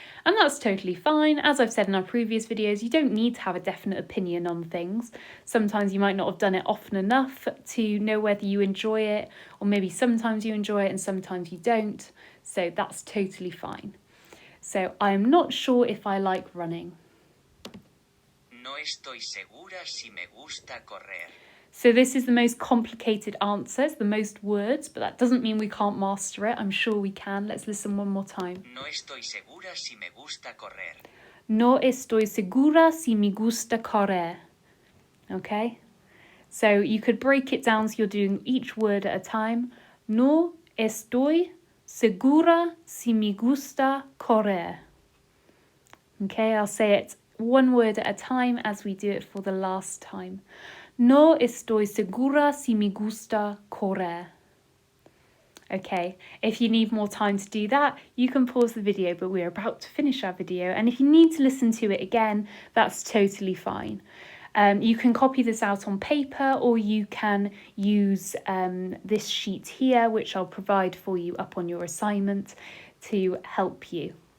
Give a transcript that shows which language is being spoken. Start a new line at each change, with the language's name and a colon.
English: And that's totally fine. As I've said in our previous videos, you don't need to have a definite opinion on things. Sometimes you might not have done it often enough to know whether you enjoy it, or maybe sometimes you enjoy it and sometimes you don't. So that's totally fine. So I'm not sure if I like running.
Spanish: No estoy segura si me gusta correr.
English: So this is the most complicated answer, it's the most words, but that doesn't mean we can't master it. I'm sure we can. Let's listen one more time.
Spanish: No estoy segura si me gusta correr. No estoy segura si me gusta correr.
English: Okay? So you could break it down so you're doing each word at a time.
Spanish: No estoy segura si me gusta correr.
English: Okay, I'll say it 1 word at a time as we do it for the last time.
Spanish: No estoy segura si me gusta correr.
English: Okay, if you need more time to do that, you can pause the video, but we're about to finish our video. And if you need to listen to it again, that's totally fine. You can copy this out on paper, or you can use this sheet here, which I'll provide for you up on your assignment to help you.